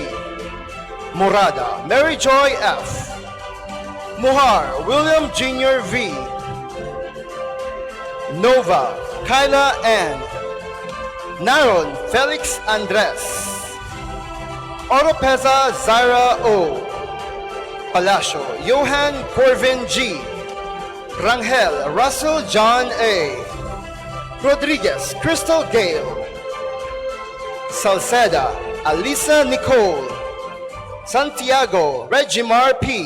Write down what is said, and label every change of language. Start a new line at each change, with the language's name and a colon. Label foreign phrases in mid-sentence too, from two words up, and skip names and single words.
English: Murada Mary Joy F. Muhar William Jr. V. Nova Kyla N. Naron Felix Andres. Oropeza Zaira O. Palacio Johan Corvin G. Rangel Russell John A. Rodriguez Crystal Gale. Salceda Alisa Nicole. Santiago Regimar P.